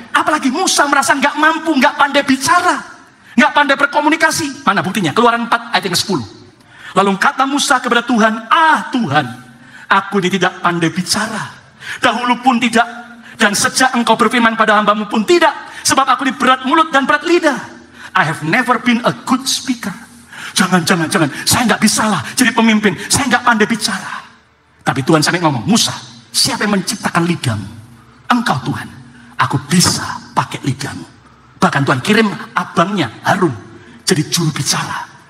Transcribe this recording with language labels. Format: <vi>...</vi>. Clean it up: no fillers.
<id>Apalagi Musa merasa nggak mampu, nggak pandai bicara, nggak pandai berkomunikasi. Mana buktinya? Keluaran 4 ayat yang 10. Lalu kata Musa kepada Tuhan, Tuhan, aku ini tidak pandai bicara. Dahulu pun tidak, dan sejak engkau berfirman pada hambamu pun tidak. Sebab aku ini berat mulut dan berat lidah.</id> <en>I have never been a good speaker.</en> <id>Jangan, saya nggak bisa lah jadi pemimpin. Saya nggak pandai bicara. Tapi Tuhan sampai ngomong, Musa, siapa yang menciptakan lidahmu? Engkau Tuhan. Aku bisa pakai lidahmu. Bahkan Tuhan kirim abangnya Harun jadi juru bicara.</id>